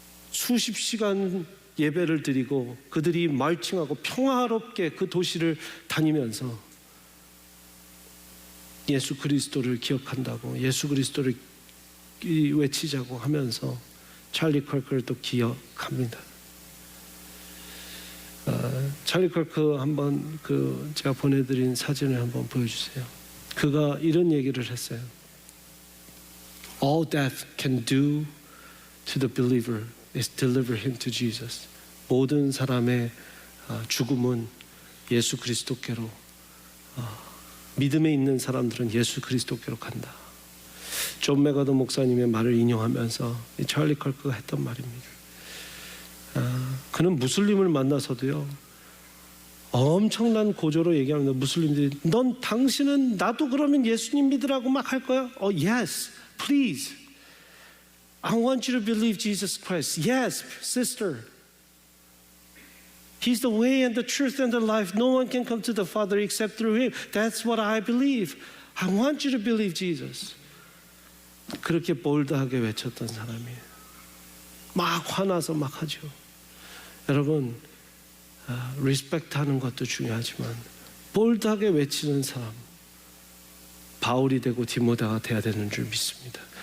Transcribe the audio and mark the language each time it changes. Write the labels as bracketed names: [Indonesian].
[Korean] 수십 시간 예배를 드리고 그들이 말칭하고 평화롭게 그 도시를 다니면서 예수 그리스도를 기억한다고 예수 그리스도를 외치자고 하면서 찰리 컬크를 또 기억합니다. 찰리 컬크 한번 제가 보내드린 사진을 한번 보여주세요. 그가 이런 얘기를 했어요. [English] All death can do to the believer is deliver him to Jesus. [Korean] 모든 사람의 죽음은 예수 그리스도께로 믿음에 있는 사람들은 예수 그리스도께로 간다. 존 메가더 목사님의 말을 인용하면서 찰리 컬크가 했던 말입니다. 그는 무슬림을 만나서도요 엄청난 고조로 얘기합니다. 무슬림들이 당신은 나도 그러면 예수님 믿으라고 막 할 거야? [English] Yes, please. I want you to believe Jesus Christ. Yes, sister. He's the way and the truth and the life. No one can come to the Father except through Him. That's what I believe. I want you to believe Jesus. [Korean] 그렇게 볼드하게 외쳤던 사람이에요. 막 화나서 막 하죠. 여러분, 리스펙트하는 것도 중요하지만 볼드하게 외치는 사람, 바울이 되고 디모데가 돼야 되는 줄 믿습니다.